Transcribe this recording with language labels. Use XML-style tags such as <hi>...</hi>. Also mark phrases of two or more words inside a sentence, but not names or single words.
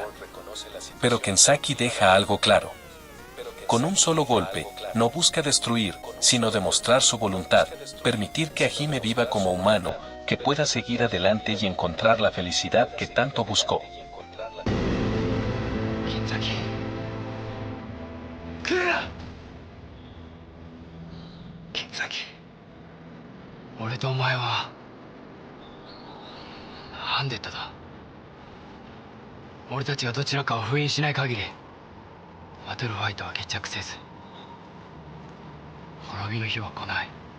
<es>Pero Kenzaki deja algo claro. Con un solo golpe, no busca destruir, sino demostrar su voluntad, permitir que Hajime viva como humano, que pueda seguir adelante y encontrar la felicidad que tanto buscó. Kenzaki,</es> <ja>俺とお前はアンデッドだ。俺たちがどちらかを封印しない限り、バトルファイトは決着せず、滅びの日は来ない。</ja>